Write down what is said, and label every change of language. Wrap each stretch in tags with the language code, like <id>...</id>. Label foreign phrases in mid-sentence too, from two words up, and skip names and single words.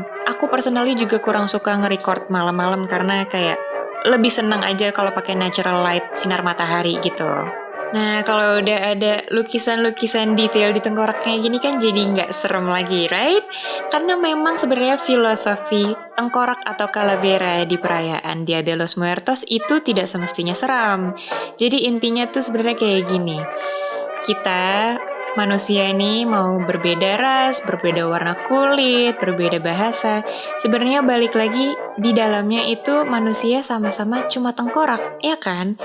<id>Aku personally juga kurang suka nge-record malam-malam karena kayak lebih senang aja kalau pakai</id> <en>natural light,</en> <id>sinar matahari gitu. Nah, kalau udah ada lukisan-lukisan detail di tengkorak kayak gini kan jadi nggak serem lagi, right? Karena memang sebenarnya filosofi tengkorak atau calavera di perayaan Dia de los Muertos itu tidak semestinya seram. Jadi intinya tuh sebenarnya kayak gini. Kita manusia ini mau berbeda ras, berbeda warna kulit, berbeda bahasa. Sebenarnya balik lagi di dalamnya itu manusia sama-sama cuma tengkorak, ya kan?</id>